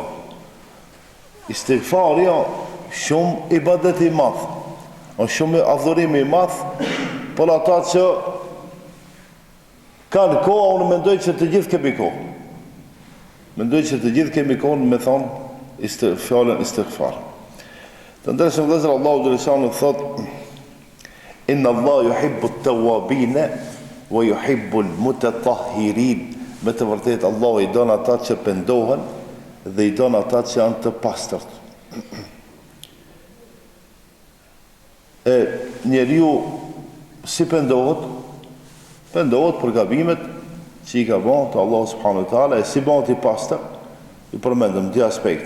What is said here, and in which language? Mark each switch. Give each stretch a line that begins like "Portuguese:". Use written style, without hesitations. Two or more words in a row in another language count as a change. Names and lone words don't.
Albanian: Istigfari shumë ibadet i madh, shumë adhurim i madh, për ata që kanë kohë, unë mendoj që të gjithë kemi kohë. Mendoj që të gjithë kemi kohë me thonë fjallën istigfar. Të ndërshëm vëllezër, Allahu Gjeleshanu thot:
Arabic: إن الله يحب التوابين ويحب المتطهرين.
Albanian: Me të vërtetë Allahu i don ata që pendohen dhe i don ata që janë të pastërt. E njeriu si pendohet? Pendohet për gabimet që i ka bën te Allahu
Arabic: سبحانه وتعالى,
Albanian: e si bëhet i pastër, i përmendëm dy aspekte.